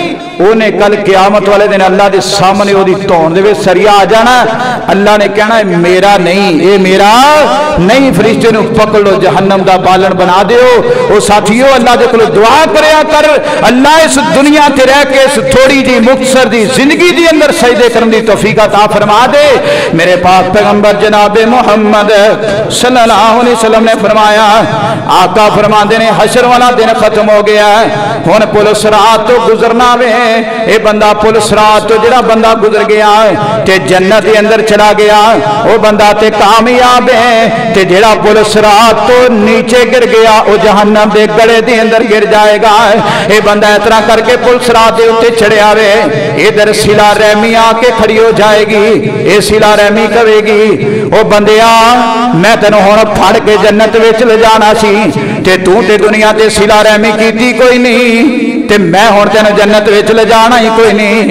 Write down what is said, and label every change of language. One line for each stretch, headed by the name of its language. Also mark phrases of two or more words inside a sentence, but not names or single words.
Urdu: انہیں کل قیامت والے دن اللہ کے سامنے
Punjabi: اودی دھون دے وچ سریا آ جانا، اللہ نے کہنا میرا نہیں، یہ میرا نہیں، فرشتے نوں پکڑ لو، جہنم دا بالن بنا دیو. او ساتھیوں، اللہ دے کول دعا کریا کر، اللہ اس دنیا تے رہ کے اس تھوڑی جی مختصر دی زندگی دے اندر سجدے کرن دی توفیق عطا فرما دے. میرے پاک پیغمبر جناب محمد
Arabic: صلى الله عليه وسلم
Punjabi: نے فرمایا، آقا فرماتے نے حشر والا دن ختم ہو گیا، ہن پل صراط تو گزرنا وے. یہ بندہ پل صراط تو جیہڑا بندہ گزر گیا تے جنت کے اندر چلا گیا، وہ بندہ تے کامیاب ہے. تے جیہڑا پل صراط تو نیچے گر گیا,
Urdu: وہ جہنم کے گلے کے اندر گر جائے گا.
Punjabi: یہ بندہ اس طرح کرکے پل صراط کے اتے چڑھیا وے,
Urdu: ادھر صلہ رحمی آکے کھڑی ہو جائے گی، یہ صلہ رحمی کہے گی,
Punjabi: او بندیا میں تینوں ہن پھڑ کے جنت وچ لے جانا سی، تے تو تے دنیا تے صلہ رحمی کیتی کوئی نہیں، تے میں ہن تینوں جنت وچ لے جانا ہی کوئی نہیں.